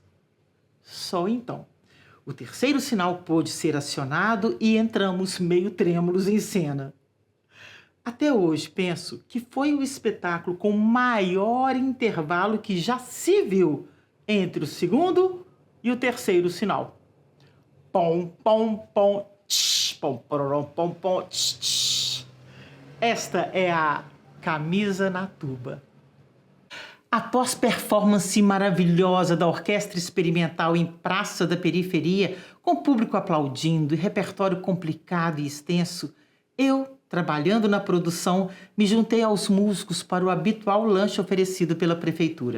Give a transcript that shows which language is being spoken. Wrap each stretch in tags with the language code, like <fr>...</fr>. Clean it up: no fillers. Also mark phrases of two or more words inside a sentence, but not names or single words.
<pt>Só então o terceiro sinal pôde ser acionado e entramos meio trêmulos em cena. Até hoje penso que foi o espetáculo com maior intervalo que já se viu entre o segundo e o terceiro sinal. Pom, pom, pom, tsh, pom, pororom, pom, pom, tsh, tsh. Esta é a camisa na tuba. Após performance maravilhosa da Orquestra Experimental em Praça da Periferia, com público aplaudindo e repertório complicado e extenso, eu, trabalhando na produção, me juntei aos músicos para o habitual lanche oferecido pela prefeitura.</pt>